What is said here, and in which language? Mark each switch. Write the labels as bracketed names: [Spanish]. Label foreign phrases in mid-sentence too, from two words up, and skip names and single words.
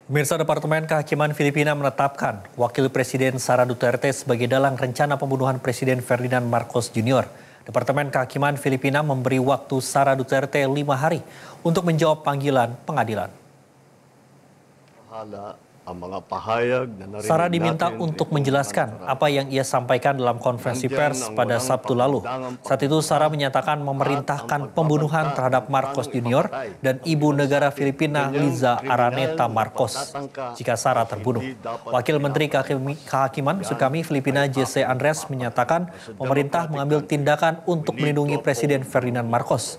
[Indonesian] Pemirsa, Departemen Kehakiman Filipina menetapkan Wakil Presiden Sara Duterte sebagai dalang rencana pembunuhan Presiden Ferdinand Marcos Jr. Departemen Kehakiman Filipina memberi waktu Sara Duterte 5 hari untuk menjawab panggilan pengadilan. [Filipino] Ang mga pahayag na narinig [Indonesian] Sara diminta [Filipino] natin [Indonesian] untuk [Filipino] itong [Indonesian] menjelaskan apa yang ia sampaikan dalam konferensi pers pada Sabtu lalu. Saat itu Sara menyatakan memerintahkan pembunuhan terhadap Marcos Jr. dan ibu negara Filipina Liza Araneta Marcos jika Sara terbunuh. Wakil Menteri Kehakiman maksud kami Filipina Jesse Andres menyatakan pemerintah mengambil tindakan untuk melindungi Presiden Ferdinand Marcos.